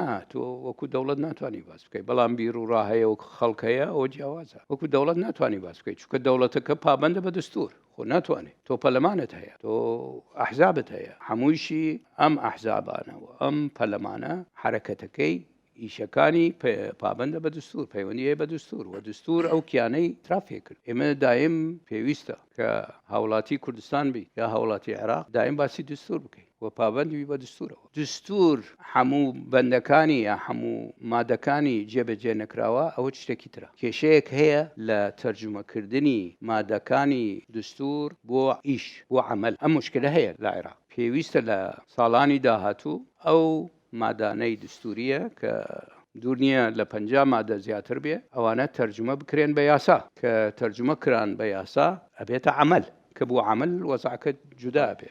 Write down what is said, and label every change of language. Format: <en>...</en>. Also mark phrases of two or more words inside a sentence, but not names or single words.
<ckb>ناتۆ وەکو دەوڵەت ناتوانانی باس بکەیت بەڵام بیر و ڕاهەیە و خەڵکەیە ئەو جیاوازە وەکو دەوڵەت ناتوانانی باس بکەیت چونکە دەوڵەتەکە پابەندە بە دستور خۆ ناتوانێت تۆ پەلەمانت هەیە تۆ ئەحزابت هەیە هەموویشی ئەم ئەحزابانەوە ئەم پەلەمانە حرەکەتەکەی ئیشەکانی پابندە بە دستور پەیوەندیە بە دستور و دستور ئەو کیانەی ترافێ کرد ئێمە دایم پێویستە کە هاوڵاتی کوردستان بی یا هاوڵاتی عێراق دایم باسی دستور بکەیت و پابندی بە دستورەوە دستور هەموو بەندەکانی یا هەموو مادەکانی جێبەجێ نەکراوە ئەوە شتێکی ترە کێشەیەک هەیە لە تەرجمەکردنی مادەکانی دستور بۆ ئیش بۆ عمل ئەم مشکلە هەیە لە عێراق پێویستە لە ساڵانی داهاتوو ئەو مادانەی دستوریە کە دوور نییە لە 50 مادە زیاتر بێ ئەوانە تەرجمە بکرێن بە یاسا کە تەرجمە کران بە یاسا ئەبێتە عمل کە بۆ عمل وەزعکە جودا بێ</ckb>